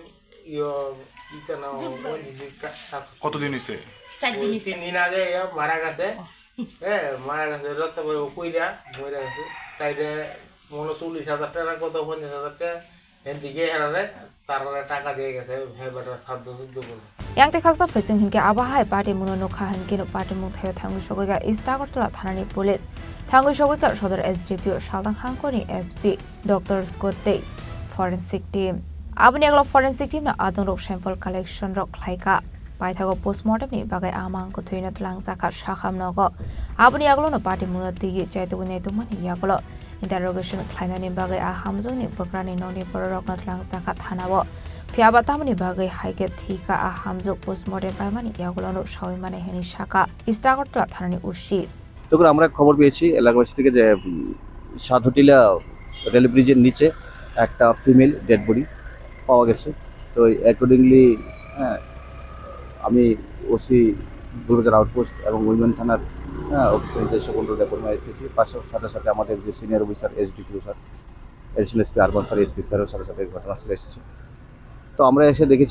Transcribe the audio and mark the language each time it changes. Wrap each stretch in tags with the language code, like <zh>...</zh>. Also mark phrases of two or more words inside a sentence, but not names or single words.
<bn>কতদিন হয়েছে 3 দিন আগে মারা গেছে হ্যাঁ মারা গেছে রক্ত কইরা মরে গেছে তাইলে মনে 40,000 টাকা কত 50,000 টাকা এদিকে হেরারে তারপরে টাকা দিয়ে গেছে হে বেটার খাদ্য শুদ্ধ করে</bn> <trp>Yang Khoroksa facing Hunkhe Abohai Patimung Nokha Hunkhe Patimung Thaio Thangwi Sogwikha East Agartala Thanani Police Thangwi Sogwikha Sodor SDP Sharadha Hankoni SP Dr. Squad Day</trp> <en>Forensic Team</en> <trp>Aboni</trp> <en>Forensic Team</en> <trp>na adong rok</trp> <en>sample collection</en> <trp>rok khlaika paithago postmortem ni bagai Mangkwthwi na tlang saka shakham nogo aboni aglo no Patimung tigi chaitugui nei tumani yaglo interrogation khlainani bagai Hamjwkni bokrani noni pororok na tlang saka thanao fiaba tamani bagai haike thika Hamjwk postmortem paimani yaglo no shawai mane heni shaka Istagortla thanani ushi</trp> <bn>তখন আমরা খবর পেয়েছি এলাকাবাসী থেকে যে সাধুটিলা রেল ব্রিজের নিচে একটা</bn> <en>female dead body</en> <bn>পাওয়া গেছে তো অ্যাকর্ডিংলি আমি ওসি দুর্গার আউটপোস্ট এবং উইমেন থানার অফিসার সকল রেকর্ড এসেছি সাথে সাথে আমাদের যে</bn> <en>senior officer</en> <bn>এসডিপিও স্যার</bn> <en>additional SP urban</en> <bn>স্যার এসপি স্যারের সাথে সাথে ঘটনাস্থলে এসেছি তো আমরা এসে দেখেছি</bn>